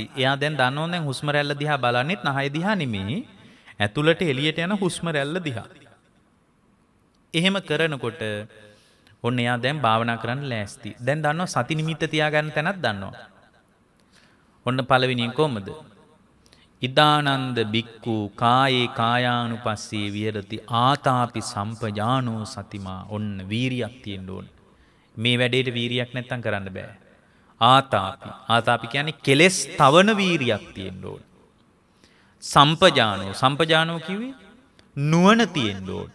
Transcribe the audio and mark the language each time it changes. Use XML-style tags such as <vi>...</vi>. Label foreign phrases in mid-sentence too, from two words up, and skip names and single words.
<si>එයා දැන් දන්නවනේ දැන් හුස්ම රැල්ල දිහා බලන්නෙත් නහය දිහා නෙමෙයි. ඇතුළට එළියට යන හුස්ම රැල්ල දිහා. එහෙම කරනකොට ඔන්න එයා දැන් භාවනා කරන්න ලෑස්ති. දැන් දන්නවා සති නිමිත්ත තියාගන්න තැනක් දන්නවා. ඔන්න පළවෙනියෙන් කොහමද?</si> <pi>ඉදානන්ද බික්කු කායේ කායානුපස්සී විහෙරති ආතාපි සම්පජානෝ සතිමා.</pi> <si>ඔන්න වීරියක් තියෙන්න ඕන. මේ වැඩේට වීරියක් නැත්තම් කරන්න බෑ. ආතාපි කියන්නේ කෙලෙස් තවන වීරියක් තියෙන්න ඕන. සම්පජානෝ කිව්වේ නුවණ තියෙන්න ඕන.</si>